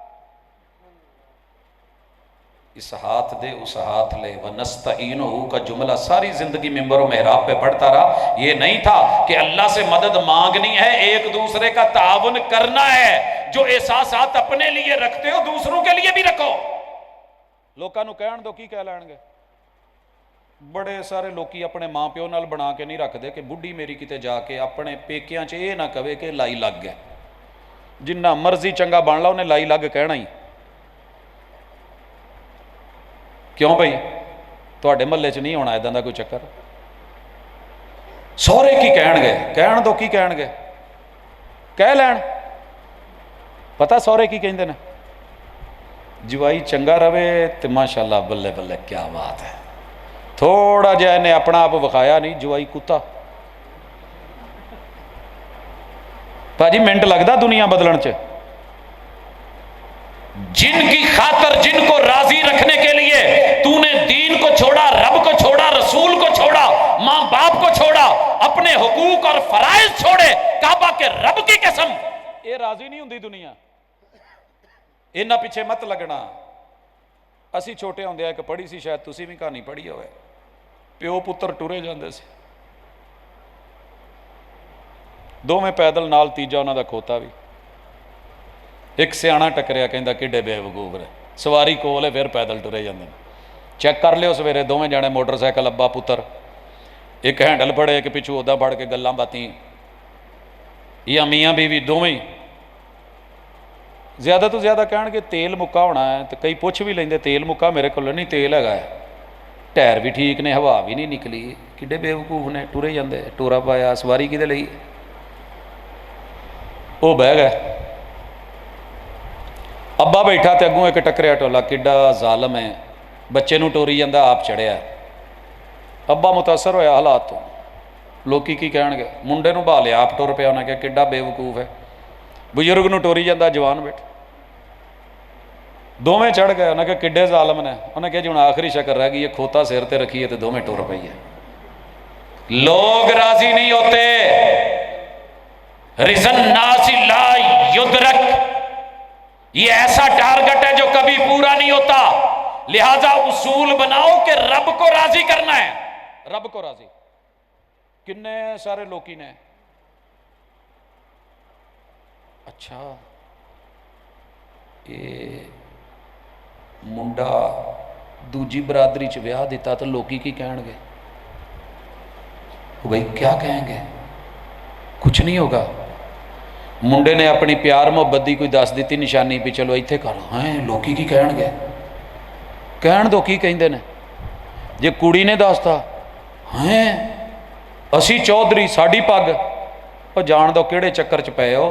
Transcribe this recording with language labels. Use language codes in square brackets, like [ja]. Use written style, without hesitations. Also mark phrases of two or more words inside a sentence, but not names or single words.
[ur] اس ہاتھ دے اس ہاتھ لے، وَنَسْتَعِينُهُ کا جملہ ساری زندگی منبر و محراب پہ پڑھتا رہا۔ یہ نہیں تھا کہ اللہ سے مدد مانگنی ہے، ایک دوسرے کا تعاون کرنا ہے۔ جو احساسات اپنے لیے رکھتے ہو دوسروں کے لیے بھی رکھو۔ [pa] لوکاں نو کہن دو کی کہہ لین گے؟ بڑے سارے لوکی اپنے ماں پیو نال بنا کے نہیں رکھ دے کہ بڈھی میری کتے جا کے اپنے پیکیاں چ یہ نہ کہے کہ لائی لگ گئے، جنہ مرضی چنگا بن لا انہیں لائی لگ کہنا ہی۔ کیوں بھائی تواڈے محلے چ نہیں ہونا ایداں دا کوئی چکر؟ سہرے کی کہن گے؟ کہن دو کی کہن گے، کہہ لین۔ پتہ سہرے کی کہندے نے؟ جوائی چنگا رہے تو ماشاءاللہ بلے بلے [ur] کیا بات ہے، [pa] تھوڑا جہا نے اپنا آپ وکھایا نہیں جوائی کتا، پاجی منٹ لگدا دنیا بدلن چ۔ [ur] جن کی خاطر، جن کو راضی رکھنے کے لیے تو نے دین کو چھوڑا، رب کو چھوڑا، رسول کو چھوڑا، ماں باپ کو چھوڑا، اپنے حقوق اور فرائض چھوڑے، کعبہ کے رب کی قسم یہ راضی نہیں ہوندی دنیا۔ [pa] انہاں پیچھے مت لگنا۔ اسی چھوٹے ہوندے ایک پڑھی سی، شاید تسی بھی کہانی پڑھی ہوئے، پیو پتر ٹرے جاندے سی، دو میں پیدل نال تیجا انہاں دا کھوتا بھی، ایک سیاਣਾ ٹکریا کہندا کڈے بے وقوف رہے، سواری کول ہے پھر پیدل ٹرے جاندے۔ چیک کر لیو سویرے دوویں جانے موٹر سائیکل ابا پتر، ایک ہینڈل پھڑے ایک پچھو ادا پھڑ کے گلاں باتیں، یا میاں بیوی دوویں زیادہ تو زیادہ کہن گے تیل مکا ہونا ہے، تو کئی پوچھ بھی لیندے تیل مکا، میرے کو نہیں تیل ہے، ٹائر بھی ٹھیک نے، ہوا بھی نہیں نکلی، کڈے بے وقوف نے، ٹرے جاندے، ٹورا پایا سواری کدے لئی؟ وہ بہ گئے، ابا بیٹھا تے اگوں ایک ٹکریا ٹولا، کڈا ظالم ہے، بچے نو ٹوری جاندا آپ چڑھیا۔ ابا متاثر ہویا حالات تو، لوکی کی کہن گے، منڈے نو بھا لیا آپ ٹر پیا، انہیں کہا کڈا بے وقوف ہے، بزرگ نو ٹوری جاندا جوان بیٹھا، دوویں چڑھ گئے، انہیں کہا کڈے ظالم نے، انہیں کہا جی ہن آخری شکر رہ گئی ہے، کھوتا سر تے رکھی ہے تے دوویں ٹر پئی ہے۔ [ur] لوگ راضی نہیں ہوتے، [ar] رضا الناس لا یدرک، [ur] یہ ایسا ٹارگٹ ہے جو کبھی پورا نہیں ہوتا، لہذا اصول بناؤ کہ رب کو راضی کرنا ہے، رب کو راضی۔ [pa] کنے سارے لوکی نے اچھا یہ منڈا دوجی برادری چ ویاہ دیتا تو لوکی کی کہن گے؟ [ur] بھائی کیا کہیں گے؟ کچھ نہیں ہوگا۔ [pa] منڈے نے اپنی پیار محبت دی کوئی دس دیتی نشانی بھی چلو ایتھے کرو، ہیں لوکی کی کہن گے؟ کہن دو کی کہندے نے۔ جے کڑی نے دستا ہیں اسی چودھری ساڑی پگ، اور جان دو کیڑے چکر چ پے ہو۔